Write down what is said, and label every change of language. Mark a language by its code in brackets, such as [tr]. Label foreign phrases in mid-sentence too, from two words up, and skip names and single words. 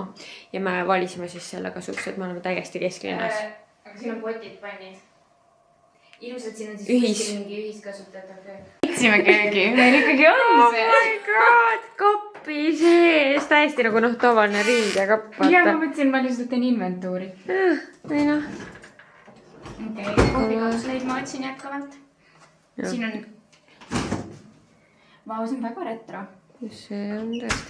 [et] Ja me valisime siis selle kasuks, et me oleme täiesti kesklinnas. Aga siin on potid, pannid. Ilusad, siin on siis mingi ühiskasutatav köög. Võtsime köögi, meil ikkagi on see. [en] Oh my god, [et] kappi sees, täiesti nagu tavaline riid ja kapp. Ja ma mõtlesin, ma lihtsalt teen inventuuri. Ei noh. Okei, kohvikapsleid ma otsin jätkavalt. Siin on... Vau, see on väga retro. See on tõesti.